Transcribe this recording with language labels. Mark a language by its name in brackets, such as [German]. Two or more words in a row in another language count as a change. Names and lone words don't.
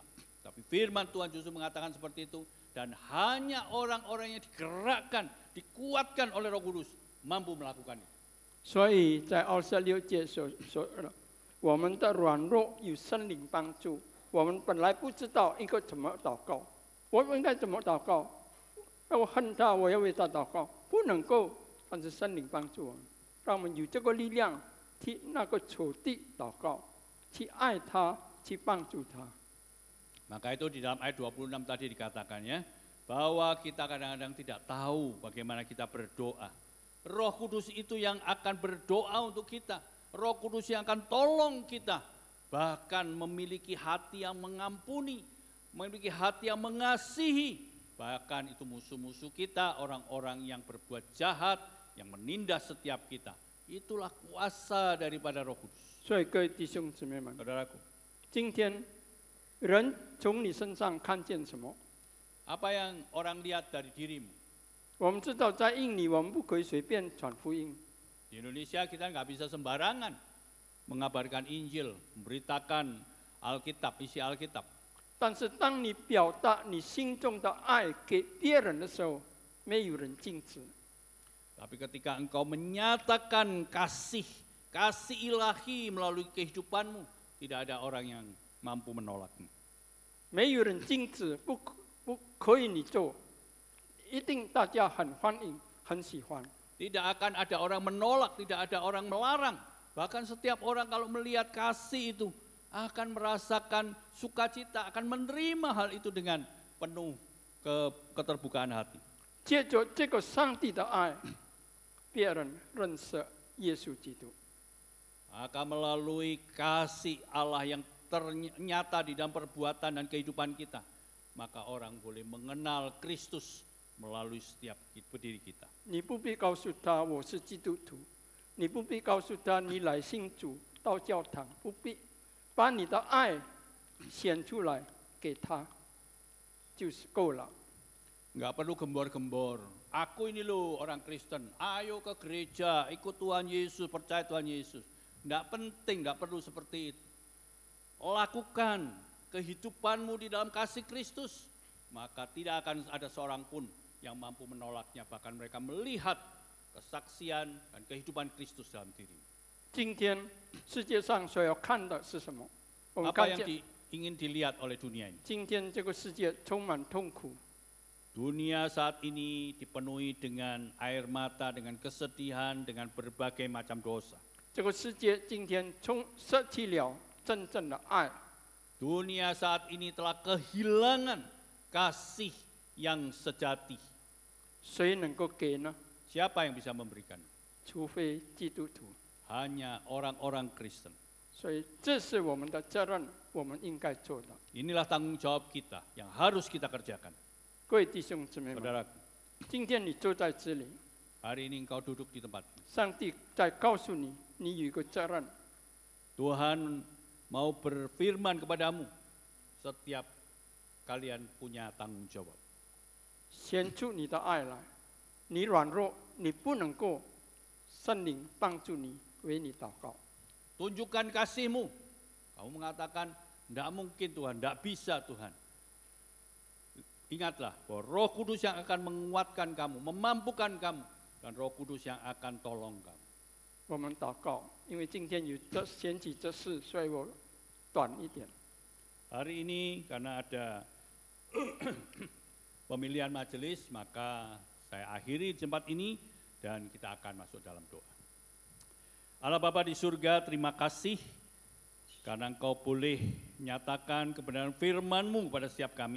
[Indonesian] Tapi firman Tuhan justru mengatakan seperti itu. Dan hanya orang-orang yang digerakkan, dikuatkan oleh Roh Kudus mampu melakukan itu. [Chinese] 所以在26节所说的，我们的软弱有圣灵帮助。我们本来不知道应该怎么祷告，我应该怎么祷告？我恨他，我要为他祷告，不能够。但是圣灵帮助我们，让我们有这个力量替那个仇敌祷告，去爱他，去帮助他。 [Indonesian] Maka itu di dalam ayat 26 tadi dikatakan ya, bahwa kita kadang-kadang tidak tahu bagaimana kita berdoa. Roh Kudus itu yang akan berdoa untuk kita. Roh Kudus yang akan tolong kita. Bahkan memiliki hati yang mengampuni, memiliki hati yang mengasihi. Bahkan itu musuh-musuh kita, orang-orang yang berbuat jahat, yang menindas setiap kita. Itulah kuasa daripada Roh Kudus. [Chinese] 所以各位弟兄姊妹们， [Indonesian] Saudaraku, [Chinese] 今天人从你身上看见什么？ [Indonesian] apa yang orang lihat dari dirimu? [Chinese] 我们知道，在印尼我们不可以随便传福音， [Indonesian] Di Indonesia kita nggak bisa sembarangan mengabarkan Injil, memberitakan Alkitab, isi Alkitab. [Chinese] 但是当你表达你心中的爱给别人的时候，没有人禁止。 [Indonesian] Tapi ketika engkau menyatakan kasih ilahi melalui kehidupanmu, tidak ada orang yang mampu menolakmu. [Chinese] 没有人禁止，不可以你做，一定大家很欢迎，很喜欢。 [Indonesian] Tidak akan ada orang menolak, tidak ada orang melarang. Bahkan setiap orang kalau melihat kasih itu akan merasakan sukacita, akan menerima hal itu dengan penuh keterbukaan hati. [Chinese] 借着这个上帝的爱，别人认识耶稣基督。 [Indonesian] Maka melalui kasih Allah yang ternyata di dalam perbuatan dan kehidupan kita, maka orang boleh mengenal Kristus melalui setiap diri kita. [Chinese] 你不必告诉他我是基督徒，你不必告诉他你来信主到教堂，不必把你的爱显出来给他，就是够了。 [Indonesian] Nggak perlu gembor-gembor. Aku ini loh orang Kristen. Ayo ke gereja, ikut Tuhan Yesus, percaya Tuhan Yesus. Nggak penting, nggak perlu seperti itu. Lakukan kehidupanmu di dalam kasih Kristus, maka tidak akan ada seorang pun yang mampu menolaknya. Bahkan mereka melihat kesaksian dan kehidupan Kristus dalam diri. [Chinese] 今天世界上所要看的是什么？我们 [Indonesian] Apa [Chinese] 看 [Indonesian] yang [Chinese] 见 [Indonesian] ingin dilihat oleh dunia ini? [Chinese] 今天这个世界充满痛苦， [Indonesian] Dunia saat ini dipenuhi dengan air mata, dengan kesedihan, dengan berbagai macam dosa. [Chinese] 这个世界今天失去了真正的爱。 [Indonesian] Dunia saat ini telah kehilangan kasih yang sejati. [Chinese] 谁能够给呢？ [Indonesian] Siapa yang bisa memberikan? [Chinese] 除非基督徒。 [Indonesian] Hanya orang-orang Kristen. [Chinese] 所以这是我们的责任，我们应该做的。 [Indonesian] Inilah tanggung jawab kita yang harus kita kerjakan. [Chinese] 各位弟兄姊妹们， [Indonesian] Saudaraku, [Chinese] 今天你坐在这里， [Indonesian] hari ini engkau duduk di tempat ini. [Chinese] 上帝在告诉你，你有一个责任。 [Indonesian] Tuhan mau berfirman kepadamu, setiap kalian punya tanggung jawab. [Chinese] 显出你的爱来，你软弱，你不能够，圣灵帮助你，为你祷告。 [Indonesian] Tunjukkan kasihmu. Kamu mengatakan, tidak mungkin Tuhan, tidak bisa Tuhan. Ingatlah bahwa Roh Kudus yang akan menguatkan kamu, memampukan kamu, dan Roh Kudus yang akan tolong kamu. [Chinese] 我们祷告，因为今天有这选举这事，所以我短一点。 [Indonesian] Hari ini karena ada pemilihan majelis, maka saya akhiri tempat ini dan kita akan masuk dalam doa. Allah Bapa di surga, terima kasih karena Engkau boleh nyatakan kebenaran firman-Mu kepada setiap kami.